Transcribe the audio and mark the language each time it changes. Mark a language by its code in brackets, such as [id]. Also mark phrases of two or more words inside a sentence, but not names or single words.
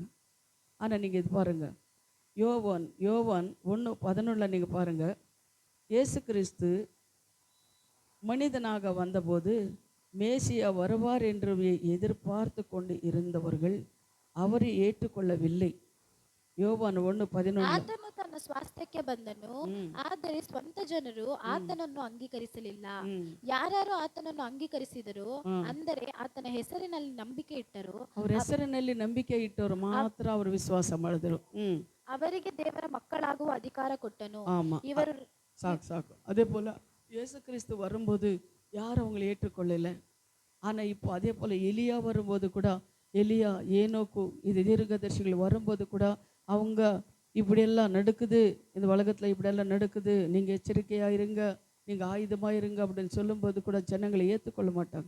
[ta] ஆனால் நீங்கள் இது பாருங்கள், யோவான் 1:11 நீங்கள் பாருங்கள். இயேசு கிறிஸ்து மனிதனாக வந்தபோது மேசியா வருவார் என்று எதிர்பார்த்து கொண்டு இருந்தவர்கள் அவரை ஏற்றுக்கொள்ளவில்லை. யோவான் 1:11. [kn] ಆತನು ತನ್ನ ಸ್ವಾಸ್ಥ್ಯಕ್ಕೆ ಬಂದನು, ಆದರೆ ಸ್ವಂತ ಜನರು ಆತನನ್ನು ಅಂಗೀಕರಿಸಲಿಲ್ಲ. ಯಾರ್ಯಾರು ಆತನನ್ನು ಅಂಗೀಕರಿಸಿದರು, ಅಂದರೆ ಆತನ ಹೆಸರಿನಲ್ಲಿ ನಂಬಿಕೆ ಇಟ್ಟರು, ಅವ್ರ ಹೆಸರಿನಲ್ಲಿ ನಂಬಿಕೆ ಇಟ್ಟವರು ಮಾತ್ರ ಅವರು ವಿಶ್ವಾಸ ಮಾಡಿದ್ರು. ಅವರಿಗೆ ದೇವರ ಮಕ್ಕಳಾಗುವ ಅಧಿಕಾರ ಕೊಟ್ಟನು. [ta] ஆமா, [kn] ಇವರು [ta] சாக்கு. அதே போல இயேசு கிறிஸ்து வரும்போது யாரும் அவங்களை ஏற்றுக்கொள்ளலை. ஆனால் இப்போ அதே போல் எலியா வரும்போது கூட, எலியா, ஏனோக்கு, இது தீர்க்கதரிசிகள் வரும்போது கூட அவங்க இப்படியெல்லாம் நடக்குது, இந்த உலகத்தில் இப்படியெல்லாம் நடக்குது, நீங்கள் எச்சரிக்கையாக இருங்க, நீங்கள் ஆயுதமாக இருங்க அப்படின்னு சொல்லும்போது கூட ஜனங்களை ஏற்றுக்கொள்ள மாட்டாங்க.